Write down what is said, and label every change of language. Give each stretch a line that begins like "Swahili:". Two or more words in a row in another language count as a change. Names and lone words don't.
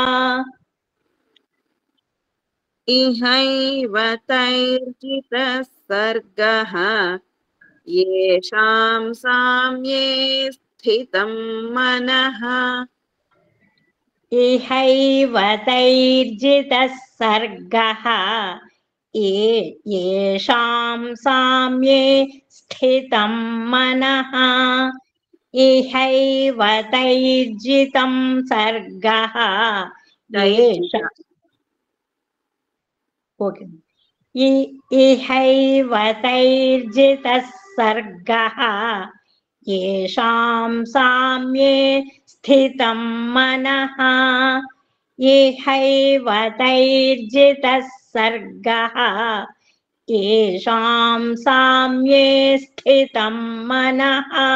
Sanskrit: ఇహైవ తైర్జితః సర్గః యేషాం సామ్యే స్థితం మనః ఇహైవ తైర్జితః సర్గః యేషాం సామ్యే స్థితం మనః ఇహైవ తైర్జితం సర్గః ఓకే ఇహైవ తైర్జితః సర్గః యేషాం సామ్యే స్థితం మనః ఇహైవ తైర్జితః సర్గః యేషాం సామ్యే స్థితం మనః